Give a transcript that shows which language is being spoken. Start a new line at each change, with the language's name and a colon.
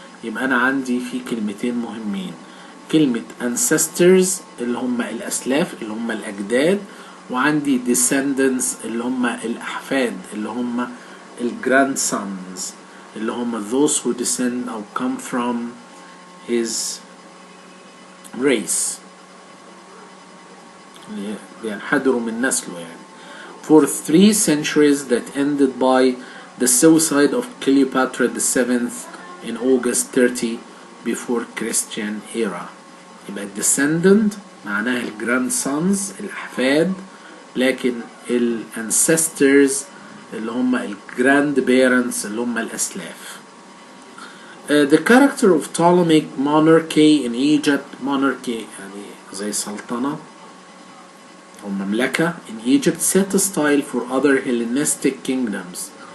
Arabic: يبقى أنا عندي في كلمتين مهمين، كلمة ancestors اللي هم الأسلاف اللي هم الأجداد، وعندي descendants اللي هم الأحفاد اللي هم grandsons اللي هم
English: those who descend or come from his race،
Arabic: بينحدروا من نسله يعني.
English: For 3 centuries that ended by the suicide of Cleopatra VII in August 30 before Christian era.
Arabic: يبقى descendant معناها grandsons الأحفاد، لكن ancestors اللي هم grandparents اللي هم الأسلاف.
English: The character of Ptolemaic monarchy in Egypt، monarchy
Arabic: يعني زي سلطنة أو مملكة
English: in Egypt، set a style for other Hellenistic kingdoms.